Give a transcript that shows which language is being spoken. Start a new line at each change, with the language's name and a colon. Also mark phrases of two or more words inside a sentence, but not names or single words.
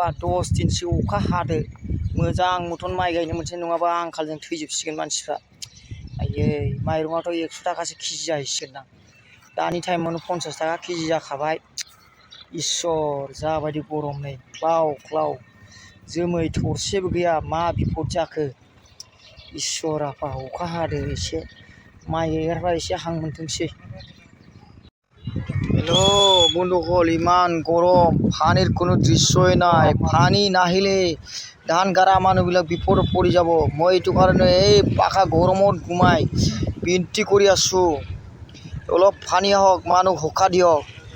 Bodo: 10 दिनसो अखा हादो मोजां मथन माइ गायनो मोनसे नङाबा आंखालजों थैजोबसिगोन मानसिफ्रा आयै माइरङाथ' 100 थाखासो केजि जाहैसिगोनदां दानि टाइमावनो 50 थाखा केजि जाखाबाय इसोर जाबायदि गरम नै क्लाव क्लाव जोमै थरसेबो गैया मा बिपद जाखो इसोर आफा अखा हादो एसे माइ गायग्राफ्रा एसे हां मोनथोंसै हेलो बंधुगल
Assamese: ইমান গরম পানির কোনো দৃশ্যই নাই পানি নাহিলে ধান গাড়া মানুহবিলাক বিপদত পৰি যাব মই এইটো কাৰণে এই পাখা গৰমত ঘুমাই বিনতি কৰি আছোঁ অলপ পানী আহক মানুহ সকাহ দিয়ক